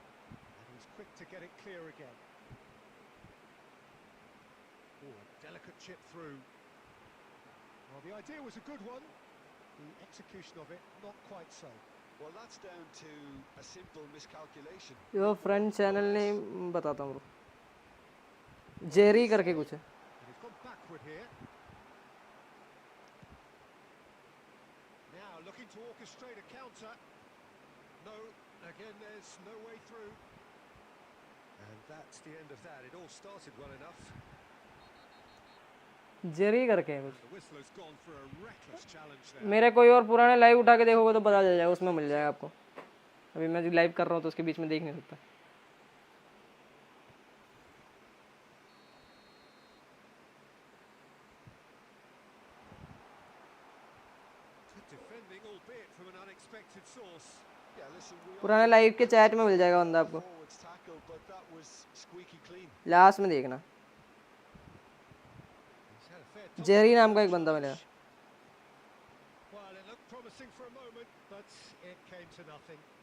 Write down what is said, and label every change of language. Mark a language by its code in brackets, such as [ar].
[en] And he's quick to get it clear again. Oh, a delicate chip through. Well, the idea was a good one. The execution of it, not quite so. Well, that's down to a simple miscalculation. Yo friend channel name [hi] बताता हूँ bro, Jerry करके कुछ है. [en] And he's gone backward here. Now looking to orchestrate a counter. No, again there's no way through. And that's the end of that. It all started well enough. [hi] Jerry करके है कुछ. [en] The whistler's gone for a reckless challenge there. [hi] मेरे कोई और पुराने live उठा के देखोगे तो पता चल जाएगा, उसमें मिल जाएगा आपको. अभी मैं जो लाइव कर रहा हूँ तो उसके बीच में देख नहीं सकता. [en] Good defending, albeit from an unexpected source. Yeah, listen, we [hi] पुराने लाइव के चैट में मिल जाएगा बंदा आपको, [en] forwards tackle, but that was squeaky clean. [hi] Last में देखना. [en] He's had a fair touch. [hi] Jerry नाम का एक बंदा मिलेगा. [en] Well, it looked promising for a moment, but it came to nothing.